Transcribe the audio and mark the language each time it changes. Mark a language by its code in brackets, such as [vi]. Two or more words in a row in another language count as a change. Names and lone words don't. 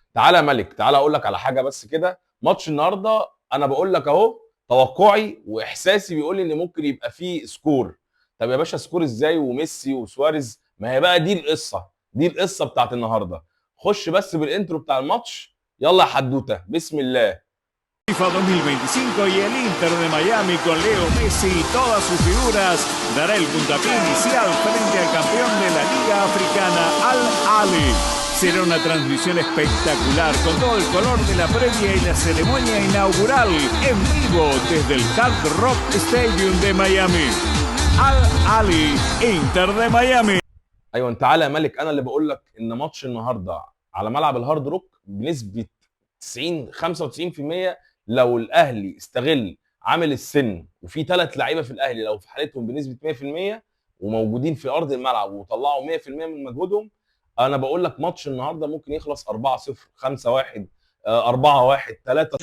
[ar] تعالى يا ملك، تعالى اقول لك على حاجه بس كده. ماتش النهارده انا بقول لك اهو، توقعي واحساسي بيقول لي ان ممكن يبقى فيه سكور. طب يا باشا سكور ازاي وميسي وسواريز؟ ما هي بقى دي القصه بتاعت النهارده. خش بس بالانترو بتاع الماتش، يلا يا حدوته بسم الله. [es] FIFA 2025 y el Inter de Miami con Leo Messi y todas sus figuras dará el puntapié inicial frente al campeón de la Liga Africana Al Ahly. Será una transmisión espectacular con todo el color de la previa y la ceremonia inaugural en vivo desde el Hard Rock Stadium de Miami. Al Ahly, Inter de Miami. [ar] ايوه تعالى يا ملك، انا اللي بقول لك ان ماتش النهارده على ملعب الهارد روك بنسبه 90 95%. لو الاهلي استغل عامل السن وفي ثلاث لعيبه في الاهلي لو في حالتهم بنسبه 100% وموجودين في ارض الملعب وطلعوا 100% من مجهودهم، انا بقول لك ماتش النهارده ممكن يخلص 4-0 5-1 4-1 3.